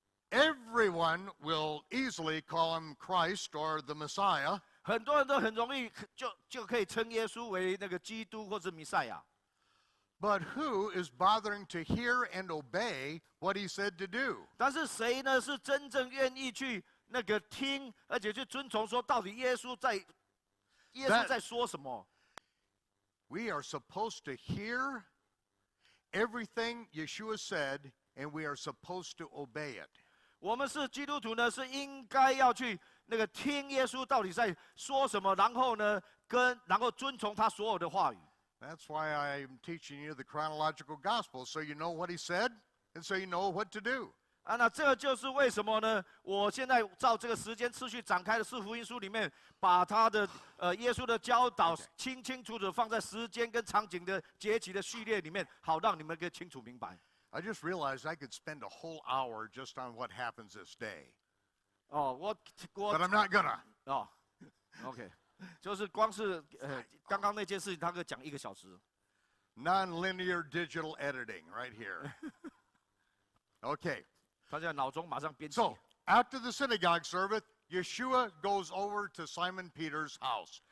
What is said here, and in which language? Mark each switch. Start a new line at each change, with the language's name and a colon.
English: everyone will easily call him Christ or the Messiah.
Chinese: 很多人都很容易就可以称耶稣为那个基督或是弥赛亚。
English: But who is bothering to hear and obey what he said to do?
Chinese: 但是谁呢是真正愿意去那个听，而且去遵从说到底耶稣在说什么？
English: We are supposed to hear everything Yeshua said, and we are supposed to obey it.
Chinese: 我们是基督徒呢，是应该要去那个听耶稣到底在说什么，然后呢，然后遵从他所有的话语。
English: That's why I'm teaching you the chronological gospel, so you know what he said, and so you know what to do.
Chinese: 啊，那这就是为什么呢？我现在照这个时间次序展开的四福音书里面，把他的耶稣的教导清清楚楚放在时间跟场景的节期的序列里面，好让你们可以清楚明白。
English: I just realized I could spend a whole hour just on what happens this day. 哦， But I'm not gonna.
Chinese: 哦 ，OK， 就是光是刚刚那件事情，他可以讲1个小时。
English: Non-linear digital editing right here. Okay.
Chinese: 他在脑中马上编辑。
English: So, after the synagogue service, Yeshua goes over to Simon Peter's house.